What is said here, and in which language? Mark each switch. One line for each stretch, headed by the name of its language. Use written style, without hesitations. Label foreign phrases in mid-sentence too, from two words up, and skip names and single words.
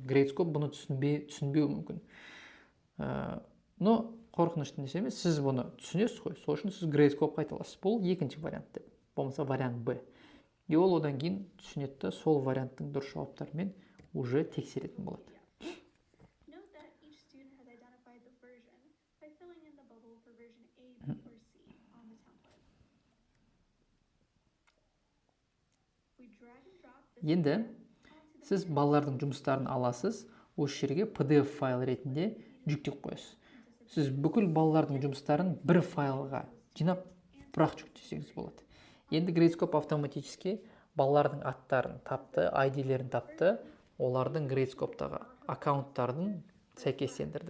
Kazakh: Gradescope бұны түсінбеуі мүмкін. Но қорқынышты нәрсе емес, сіз бұны түсінесіз ғой. Сол үшін сіз Gradescope қайта аласыз. Бұл екінші вариант деп. болмаса вариант Б. И ол одан кейін түсінеді да сол варианттың дұрыс жауаптарымен уже тексеретін болады.
English: Note that each student has identified the version by filling in the bubble for version A, B, or C on the template. We drag and drop this
Kazakh: Енді
English: onto the
Kazakh: сіз балалардың жұмыстарын аласыз, осы жерге PDF файл ретінде жүктеп қоясыз. Сіз бүкіл балалардың жұмыстарын бір файлға жинап, бірақ жүктесеңіз болады. Енді Gradescope автоматически балалардың аттарын тапты, ID-лерін тапты, олардың Gradescope-тағы аккаунттардың сәйкестендірді.